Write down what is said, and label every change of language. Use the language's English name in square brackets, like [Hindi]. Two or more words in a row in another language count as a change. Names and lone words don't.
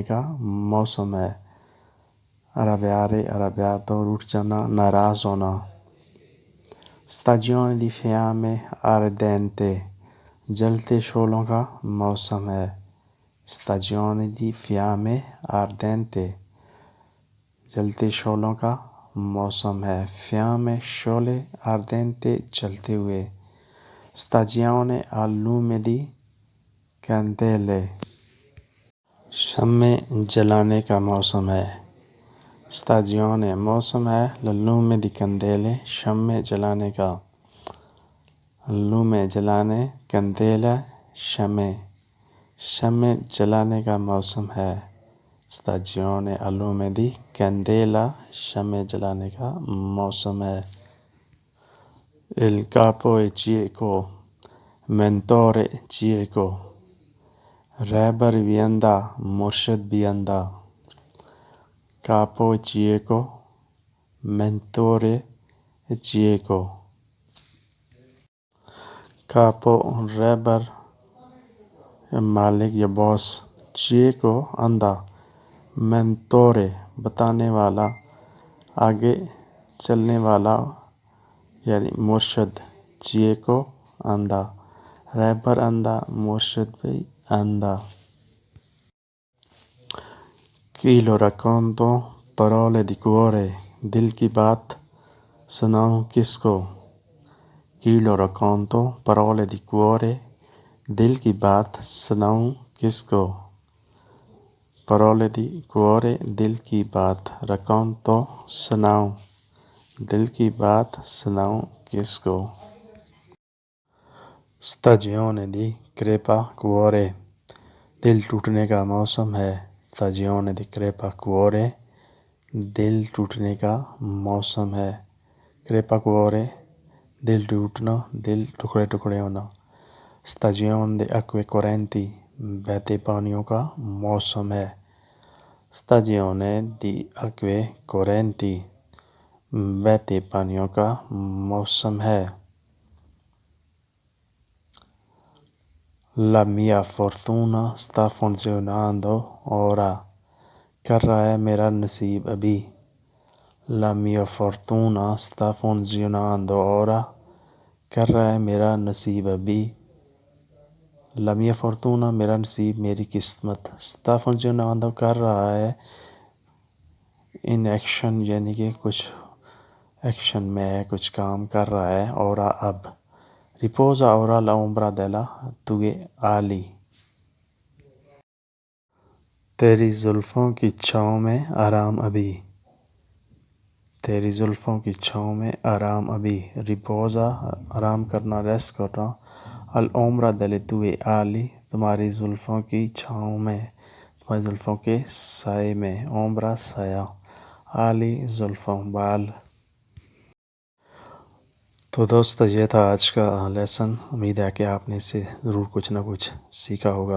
[Urdu] کا موسم ہے [Italian] Arrabbiare, arrabbiato, [Urdu] روٹھ جانا ناراض ہونا [Italian] Stagione di fiamme ardente [Urdu] جلتے شعلوں کا موسم ہے [Italian] Stagione di fiamme ardente [Urdu] جلتے شعلوں کا موسم ہے Fiamme شعلے ardente جلتے ہوئے [Italian] Stagione al lume di candele [Urdu] شمع جلانے کا موسم ہے Stagione موسم ہے [Italian] lume di candele [Urdu] شمع جلانے کا [Italian] lume جلانے candela [Urdu] شمع جلانے کا موسم ہے [Italian] Stagione al lume di candela [Urdu] شمع جلانے کا موسم ہے [Italian] Il capo è cieco mentore cieco [Urdu] رہبر بھی اندھا مرشد بھی اندھا [Italian] Capo è cieco mentore è cieco [Urdu] Capo رہبر مالک یا باس cieco اندھا mentore بتانے والا آگے چلنے والا یعنی مرشد cieco اندھا رہبر اندھا مرشد بھی اندھا [Italian] Chi lo racconto parole di cuore [Urdu] دل کی بات سناؤں کس کو [Italian] Chi lo racconto parole di cuore [Urdu] دل کی بات سناؤں کس کو [Italian] Parole di cuore [Urdu] دل کی بات racconto سناؤں دل کی بات سناؤں کس کو [Italian] Stagione di crepacuore [Urdu] دل ٹوٹنے کا موسم ہے [Italian] Stagione di crepacuore [Urdu] دل ٹوٹنے کا موسم ہے Crepacuore دل ٹوٹنا دل ٹکڑے ٹکڑے ہونا [Italian] Stagione di acque correnti [Urdu] بہتے پانیوں کا موسم ہے [Italian] Stagione di acque correnti [Urdu] بہتے پانیوں کا موسم ہے۔ [Italian] La mia fortuna sta funzionando ora۔ [Urdu] کر رہا ہے میرا نصیب ابھی۔ [Italian] La mia fortuna sta funzionando ora۔ [Urdu] کر رہا ہے میرا نصیب ابھی۔ [Italian] La mia fortuna [Urdu] میرا نصیب، میری قسمت، [Italian] sta funzionando [Urdu] کر رہا ہے، [English] in action [Urdu] یعنی کہ کچھ ایکشن میں کچھ کام کر رہا ہے، اور اب [Italian] riposa ora l'ombra della tue ali۔ [Urdu] تیری زلفوں کی چھاؤں میں آرام ابھی۔ تیری زلفوں کی چھاؤں میں آرام ابھی۔ riposa آرام کرنا، ریسٹ کرنا، [Italian] l'ombra delle tue ali [Urdu] تمہاری زلفوں کی چھاؤں میں، تمہاری زلفوں کے سائے میں، ombra سایہ، ali زلفوں، بال۔ تو دوستو یہ تھا آج کا لیسن، امید ہے کہ آپ نے اس سے ضرور کچھ نہ کچھ سیکھا ہوگا۔